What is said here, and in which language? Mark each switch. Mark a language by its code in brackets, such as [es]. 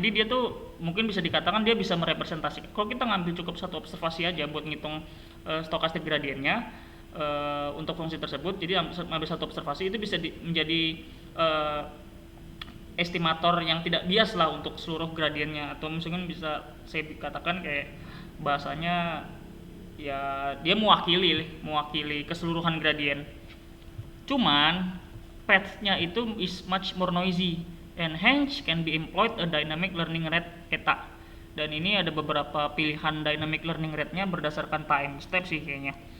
[id] Jadi dia tuh mungkin bisa dikatakan dia bisa merepresentasikan. Kalau kita ngambil cukup satu observasi aja buat ngitung stochastic gradiennya untuk fungsi tersebut, jadi ambil satu observasi itu bisa menjadi estimator yang tidak bias lah untuk seluruh gradiennya, atau misalkan bisa saya katakan kayak bahasanya ya dia mewakili keseluruhan gradien. Cuman path-nya itu [en] is much more noisy and hence can be employed a dynamic learning rate eta. [id] Dan ini ada beberapa pilihan dynamic learning rate-nya berdasarkan time step sih kayaknya.